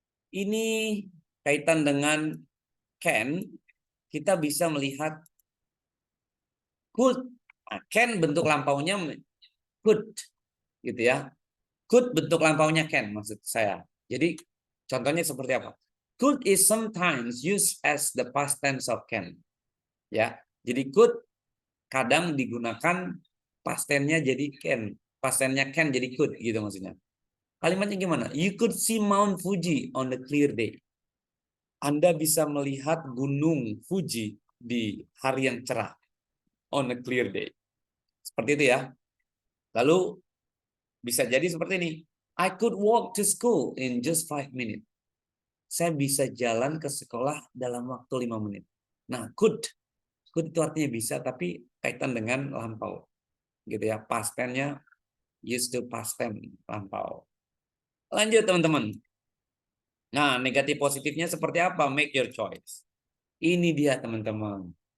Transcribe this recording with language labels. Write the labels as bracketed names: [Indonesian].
[Indonesian] Ini kaitan dengan can, kita bisa melihat could. Can bentuk lampaunya could, gitu ya. Could bentuk lampaunya can, maksud saya. Jadi contohnya seperti apa? [English] Could is sometimes used as the past tense of can. Ya, jadi could kadang digunakan [Indonesian] past tense-nya jadi can, past tense-nya can jadi could gitu maksudnya. Kalimatnya gimana? [English] You could see Mount Fuji on a clear day. [Indonesian] Anda bisa melihat gunung Fuji di hari yang cerah. On a clear day. Seperti itu ya. Lalu bisa jadi seperti ini. [English] I could walk to school in just 5 minutes. [Indonesian] Saya bisa jalan ke sekolah dalam waktu 5 menit. Nah, could itu artinya bisa, tapi kaitan dengan lampau. Gitu ya, past tense-nya used to past tense, lampau. Lanjut teman-teman. Nah, negatif positifnya seperti apa? Make your choice. Ini dia teman-teman.